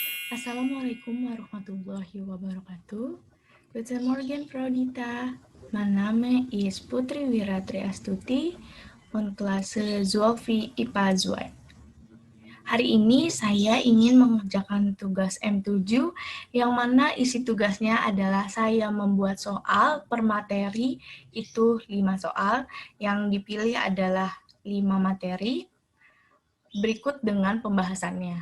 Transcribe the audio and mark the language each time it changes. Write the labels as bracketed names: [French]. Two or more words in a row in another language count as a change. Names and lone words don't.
[Arabic] السلام عليكم ورحمة الله وبركاته. [German] Guten Morgen, Frau Dita. Mein Name ist Putri Wiratriastuti und Klasse Zoologi IPA 2. [Indonesian] Hari ini saya ingin mengerjakan tugas M7 yang mana isi tugasnya adalah saya membuat soal per materi, itu 5 soal, yang dipilih adalah 5 materi, berikut dengan pembahasannya.